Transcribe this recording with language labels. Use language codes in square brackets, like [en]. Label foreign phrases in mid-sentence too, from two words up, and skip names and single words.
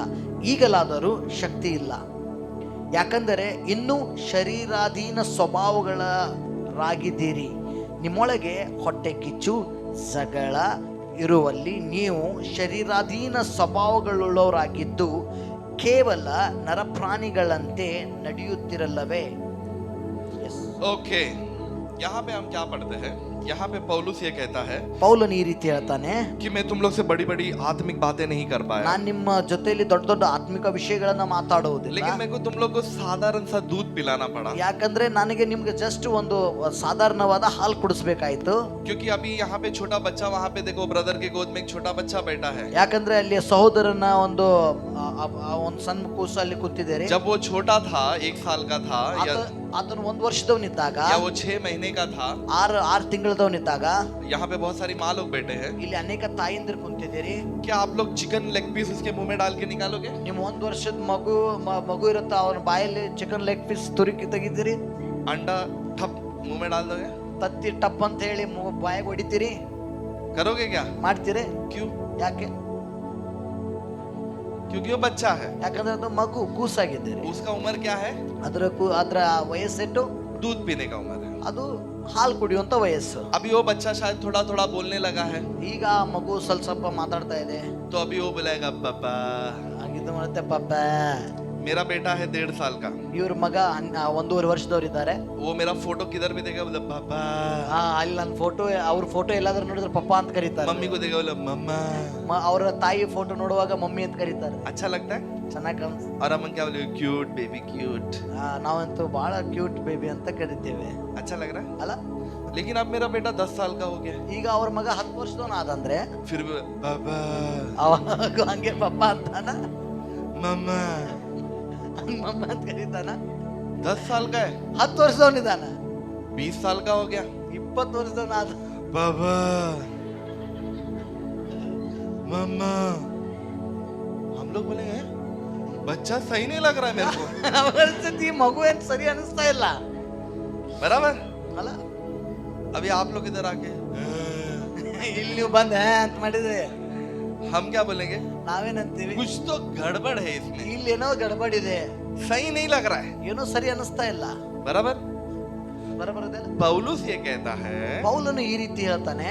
[kn] ಈಗಲಾದರೂ ಶಕ್ತಿ ಇಲ್ಲ, ಯಾಕಂದರೆ ಇನ್ನೂ ಶರೀರಾಧೀನ ಸ್ವಭಾವಗಳಾಗಿದ್ದೀರಿ. ನಿಮ್ಮೊಳಗೆ ಹೊಟ್ಟೆ ಕಿಚ್ಚು ಜಗಳ ಇರುವಲ್ಲಿ ನೀವು ಶರೀರಾಧೀನ ಸ್ವಭಾವಗಳುಳ್ಳವರಾಗಿದ್ದು ಕೇವಲ ನರಪ್ರಾಣಿಗಳಂತೆ ನಡೆಯುತ್ತಿರಲ್ಲವೇ? [hi] ओके, यहाँ पे हम क्या पढ़ते हैं? यहाँ पे पौलुस ये कहता है [kn] ಪೌಲನು ಈ ರೀತಿ ಹೇಳ್ತಾನೆ, [hi] कि मैं तुम लोग से बड़ी बड़ी आत्मिक बातें नहीं कर पाया, [kn] ನಾನ್ ನಿಮ್ಮ ಜೊತೆಯಲ್ಲಿ ದೊಡ್ಡ ದೊಡ್ಡ ಆತ್ಮಿಕ ವಿಷಯಗಳನ್ನ ಮಾತಾಡುವುದಿಲ್ಲ. [hi] लेकिन मेरे को तुम लोग को साधारण सा दूध पिलाना पड़ा, [kn] ಯಾಕಂದ್ರೆ ನನಗೆ ನಿಮ್ಗೆ ಜಸ್ಟ್ ಒಂದು ಸಾಧಾರಣವಾದ ಹಾಲು ಕುಡಿಸ್ಬೇಕಾಯ್ತು. [hi] क्योंकि अभी यहाँ पे छोटा बच्चा, वहाँ पे देखो ब्रदर के गोद में एक छोटा बच्चा बैठा है. [kn] ಯಾಕಂದ್ರೆ ಅಲ್ಲಿ ಸಹೋದರನ ಒಂದು ಸಣ್ಣ ಕೂಸು ಅಲ್ಲಿ ಕೂತಿದ್ದಾರೆ. [hi] जब वो छोटा था, 1 साल का था, [kn] ಅದನ್ನು 1 ವರ್ಷದವನಿದ್ದಾಗ, [hi] या वो 6 महीने का था, [kn] 6 ತಿಂಗಳದವನಿದ್ದಾಗ, [hi] यहाँ पे बहुत सारी माँ लोग बैठे हैं. [kn] ಇಲ್ಲಿ ಅನೇಕ ತಾಯಿಂದಿರು ಕುಂತಿದ್ದೀರಿ. [hi] क्या आप लोग [en] chicken leg piece [hi] उसके मुंह में डाल के निकालोगे? [kn] ನಿಮ್ಮ 1 ವರ್ಷದ ಮಗು ಇರುತ್ತ, ಅವನ ಬಾಯಲ್ಲಿ [en] chicken leg piece [kn] ತುರುಕಿ ತೆಗಿತೀರಿ? [hi] अंडा ठप मुंह में डाल दोगे? [kn] ತತ್ತಿ ಟಪ್ ಅಂತ ಹೇಳಿ ಬಾಯಿಗೆ ಹೊಡಿತೀರಿ? [hi] करोगे क्या? [kn] ಮಾಡ್ತೀರಿ? [hi] क्यों? [kn] ಯಾಕೆ? [hi] क्योंकि वो बच्चा है. [kn] ಯಾಕಂದ್ರೆ ಅದು ಮಗು, ಕೂಸಾಗಿದ್ದೀರಿ. [hi] उसका उम्र क्या है? [kn] ಅದರ ವಯಸ್ಸೆಟ್ಟು [hi] दूध पीने का उम्र है. [kn] ಅದು ಹಾಲು ಕುಡಿಯುವಂತ ವಯಸ್ಸು. [hi] अभी वो बच्चा शायद थोड़ा थोड़ा बोलने लगा है, [kn] ಈಗ ಆ ಮಗು ಸ್ವಲ್ಪ ಮಾತಾಡ್ತಾ ಇದೆ. [hi] तो अभी वो बोलेगा पापा. [kn] ಹಾಗಿದ್ದು ಮಾಡುತ್ತೆ ಪಾಪ. [hi] मेरा बेटा है 1.5 साल का, [kn] ಇವ್ರ ಮಗ 1.5 ವರ್ಷದವ್ರು ಇದ್ದಾರೆ. [hi] वो मेरा फोटो किधर भी देगा बोले पापा. [kn] ಅಲ್ಲಿ ನನ್ನ ಫೋಟೋ, ಅವ್ರ ಫೋಟೋ ಎಲ್ಲಾದ್ರೂ ನೋಡಿದ್ರೆ ಪಪ್ಪ ಅಂತ ಕರೀತಾರೆ. [hi] मम्मी को देगा बोले मम्मा. [kn] ಅವರ ತಾಯಿ ಫೋಟೋ ನೋಡುವಾಗ ಮಮ್ಮಿ ಅಂತ ಕರೀತಾರೆ. [hi] अच्छा लगता है. [kn] ಚೆನ್ನಾಗಿ ಕಾಣಿಸ್ತು. [hi] और हम क्या बोले? [en] cute baby cute. [kn] ನಾವಂತೂ ಬಹಳ [en] cute baby [kn] ಅಂತ ಕರಿತೇವೆ. [hi] अच्छा लग रहा है. [kn] ಅಲ್ಲ, [hi] लेकिन अब मेरा बेटा 10 साल का हो गया, [kn] ಈಗ ಅವ್ರ ಮಗ 10 ವರ್ಷದವನ ಆದಂದ್ರೆ [hi] फिर भी पापा [kn] ಅವಾಗ ಹಂಗೆ ಪಪ್ಪ ಅಂತಾನ, [hi] मम्मा. [kn] ಮಮ್ಮ ಅಂತ ಕರೀತಾನ. [hi] 10 साल का है, [kn] 10 ವರ್ಷದವನಿದಾನ. [hi] 20 साल का हो गया, 20 ವರ್ಷದವನ ಆದ. पापा मम्मा. हम लोग बोले हैं बच्चा सही नहीं लग रहा है मेरे को. [kn] ಈ ಮಗು ಏನ್ ಸರಿ ಅನಿಸ್ತಾ ಇಲ್ಲ. [hi] बराबर. [kn] ಅಲ್ಲ, [hi] अभी आप लोग इधर आके [kn] ಇಲ್ಲಿ ನೀವು ಬಂದ ಅಂತ ಮಾಡಿದ್ರೆ [hi] हम क्या बोलेंगे? [kn] ನಾವೇನಂತೀವಿ? [hi] कुछ तो गड़बड़ है इसमें, [kn] ಇಲ್ಲಿ ಏನೋ ಗಡಬಡಿದೆ, [hi] सही नहीं लग रहा है. [kn] ಏನೋ ಸರಿ ಅನಿಸ್ತಾ ಇಲ್ಲ. [hi] बराबर. [kn] ಬರಬರದೆ. [hi] पौलुस ये कहता है, [kn] ಪೌಲನು ಈ ರೀತಿ ಹೇಳ್ತಾನೆ,